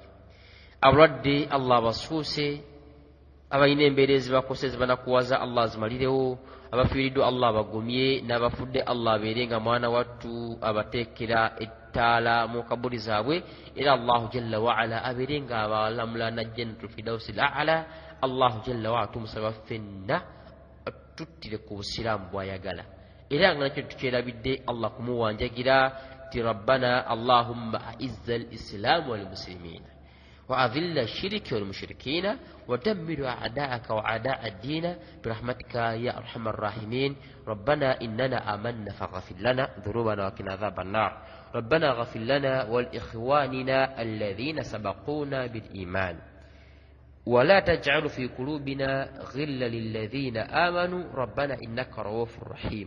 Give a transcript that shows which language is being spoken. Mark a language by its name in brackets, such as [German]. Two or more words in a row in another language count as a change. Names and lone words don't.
[Ganda] Abalwadde Allah abasuuse, abalina embeera ezibakose ezibanakuwaza Allah azimalirewo, abafiiriddwa Allah abagumye, n'abafudde Allah abeere nga mwana wattu abateekera ettaala mu kabuli zaabwe era [Arabic] الله جل وعلا [Ganda] abeere nga abalamula na [Arabic] جنة الفردوس الأعلى. الله جل وعلا [Ganda] tumusaba ffenna tuttire ku busiraamu bw'ayagala era nga nakyo tukyerabidde Allah kumuwanjagira ti [Arabic] ربنا اللهم أعز الإسلام والمسلمين وأذل الشرك والمشركين ودمر أعداءك وأعداء الدين برحمتك يا أرحم الراحمين. ربنا إننا آمنا فاغفر لنا ذنوبنا وقنا عذاب النار. ربنا اغفر لنا ولإخواننا الذين سبقونا بالإيمان ولا تجعل في قلوبنا غلا للذين آمنوا ربنا إنك رؤوف رحيم.